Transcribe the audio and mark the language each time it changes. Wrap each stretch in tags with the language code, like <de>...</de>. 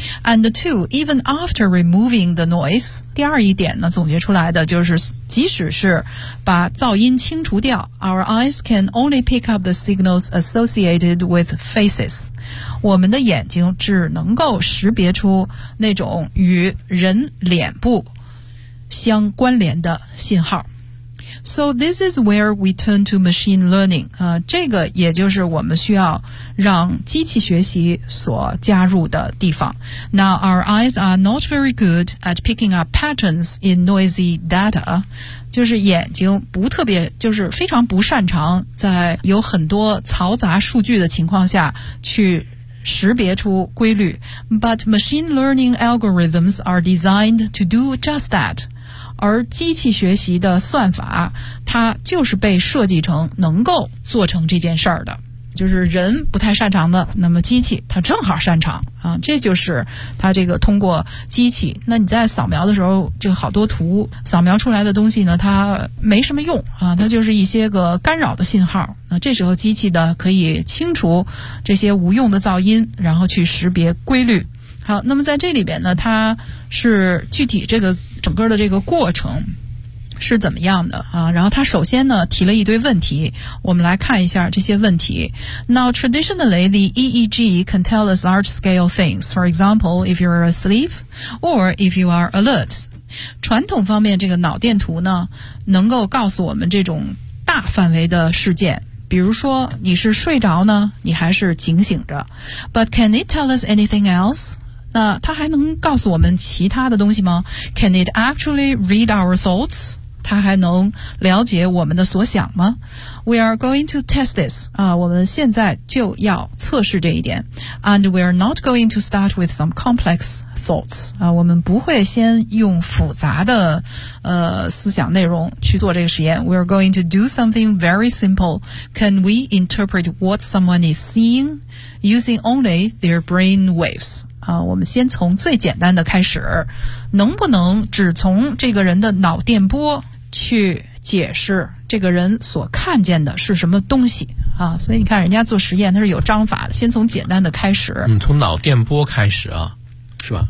<en>And two, even after removing the noise,</en> <zh>第二一点呢总结出来的就是即使是把噪音清除掉</zh> <en>,our eyes can only pick up the signals associated with faces.</en> <zh>我们的眼睛只能够识别出那种与人脸部相关联的信号。</zh> <en>So this is where we turn to machine learning.</en> <zh>这个也就是我们需要让机器学习所加入的地方。</zh> <en>Now our eyes are not very good at picking up patterns in noisy data.</en> <zh>就是眼睛不特别，就是非常不擅长在有很多嘈杂数据的情况下去识别出规律。</zh> <en>But machine learning algorithms are designed to do just that.</en> <zh>而机器学习的算法它就是被设计成能够做成这件事儿的，就是人不太擅长的，那么机器它正好擅长啊，这就是它这个通过机器，那你在扫描的时候就好多图扫描出来的东西呢它没什么用啊，它就是一些个干扰的信号，那这时候机器呢可以清除这些无用的噪音，然后去识别规律。好，那么在这里边呢它是具体这个整个的这个过程是怎么样的啊？然后他首先呢提了一堆问题，我们来看一下这些问题。</zh> <en>Now traditionally the EEG can tell us large scale things, for example if you're asleep or if you are alert.</en> <zh>传统方面这个脑电图呢能够告诉我们这种大范围的事件，比如说你是睡着呢你还是警醒着。</zh> <en>But can it tell us anything else?</en> <zh>那它还能告诉我们其他的东西吗？</zh> <en>Can it actually read our thoughts?</en> <zh>它还能了解我们的所想吗？</zh> <en>We are going to test this.</en> <zh>我们现在就要测试这一点。</zh> <en>And we are not going to start with some complex thoughts.</en> <zh>我们不会先用复杂的思想内容去做这个实验。</zh> <en>We are going to do something very simple. Can we interpret what someone is seeing using only their brain waves?</en> <zh>我们先从最简单的开始，能不能只从这个人的脑电波去解释这个人所看见的是什么东西啊？所以你看人家做实验他是有章法的，先从简单的开始。嗯，从脑电波开始啊，是吧？</zh>